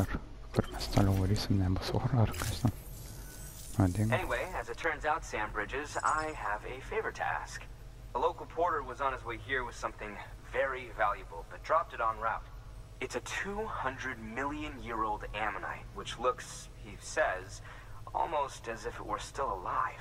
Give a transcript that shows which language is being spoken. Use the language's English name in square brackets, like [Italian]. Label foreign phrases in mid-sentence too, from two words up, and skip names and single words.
[Lithuanian] Kur mes toliau varysim, nebus oro ar kas ten? [English] Anyway, as it turns out, Sam Bridges, I have a favor to ask. A local porter was on his way here with something very valuable, but dropped it en route. It's a 200-million-year-old ammonite, which looks, he says, almost as if it were still alive.